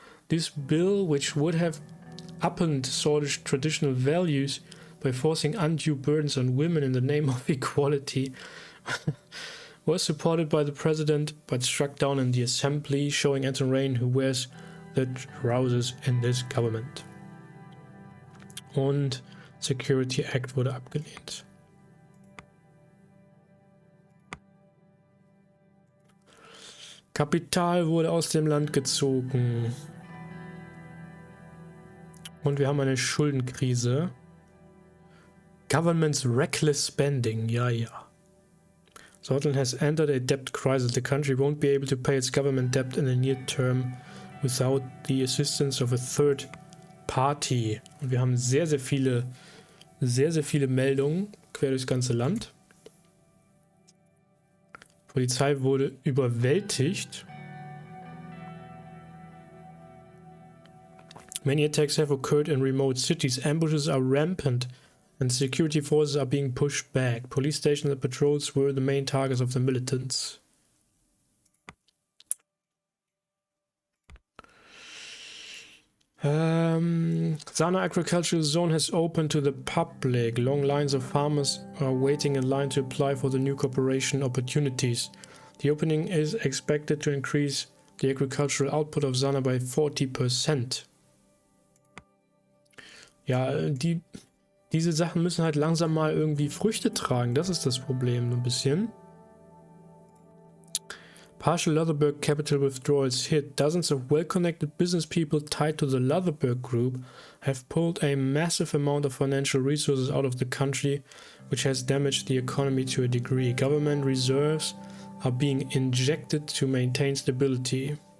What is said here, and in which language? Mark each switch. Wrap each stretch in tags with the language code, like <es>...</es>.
<en>This bill, which would have upended Sordish traditional values by forcing undue burdens on women in the name of equality, was supported by the president but struck down in the assembly, showing Anton Rayne who wears the trousers in this government.</en> <de>Und Security Act wurde abgelehnt. Kapital wurde aus dem Land gezogen. Und wir haben eine Schuldenkrise.</de> <en>Government's reckless spending.</en> <de>Ja, ja.</de> <en>Sordland has entered a debt crisis. The country won't be able to pay its government debt in the near term without the assistance of a third party.</en> <de>Und wir haben sehr, sehr viele Meldungen quer durchs ganze Land. Polizei wurde überwältigt.</de> <en>Many attacks have occurred in remote cities. Ambushes are rampant and security forces are being pushed back. Police stations and patrols were the main targets of the militants. Sana Agricultural Zone has opened to the public. Long lines of farmers are waiting in line to apply for the new cooperation opportunities. The opening is expected to increase the agricultural output of Sana by 40%.</en> <de>Ja, diese Sachen müssen halt langsam mal irgendwie Früchte tragen. Das ist das Problem, ein bisschen.</de> <en>Partial Leatherberg capital withdrawals hit. Dozens of well-connected business people tied to the Leatherberg group have pulled a massive amount of financial resources out of the country, which has damaged the economy to a degree. Government reserves are being injected to maintain stability.</en>